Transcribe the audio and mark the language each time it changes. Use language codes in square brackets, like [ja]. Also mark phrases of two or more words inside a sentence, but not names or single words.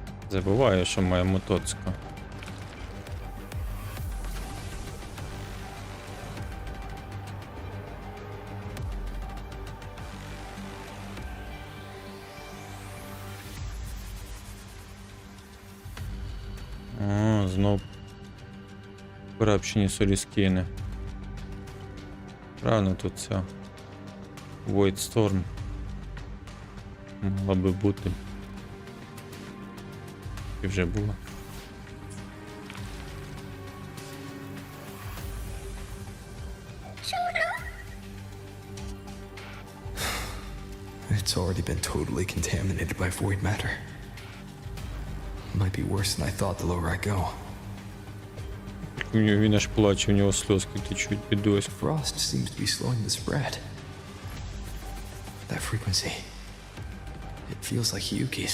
[uk] Забуваю, що має мотоцикл. О, знов корабчені соліскіни. Правильно, тут ця Void Storm мала би бути. І вже була. [en] It's already been totally contaminated by void matter. Might be worse than I thought the lower I go. [uk] Він аж плаче, у нього сльозки течуть під ось. [en] Frost seems to be slowing the spread. That frequency. It feels like ХІЮКІ's.